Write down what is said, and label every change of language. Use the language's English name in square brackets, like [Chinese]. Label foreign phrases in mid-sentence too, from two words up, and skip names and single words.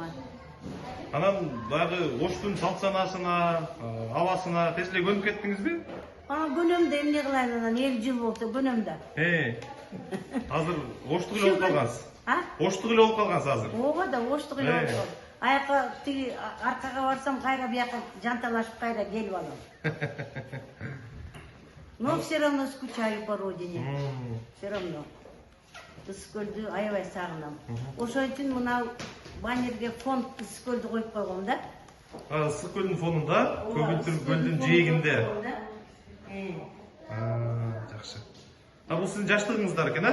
[Kyrgyz] Анан баягы Оштун салт санаасына, абасына тез эле көнүп кеттиңизби? Көнөм да эмне кылайын анан 50 жыл болду көнөм да. Азыр Оштук эле болуп калгансыз. Оштук эле болуп калгансыз азыр. Ооба да оштук эле болуп калды. Аяка тиги аркага барсам кайра бияка жанталашып кайра келип алам. [Russian] Но все равно скучаю по родине. Все равно. [Kyrgyz] Ысык-көлдү аябай сагынам. Ошон үчүн мына баннерге фонд Ысык-көлдү коюп койгом да. Ысык-көлдүн фонунда, Көгүлтүр көлдүн жээгинде. Жакшы. Бул сиздин жаштыгыңыздар экен,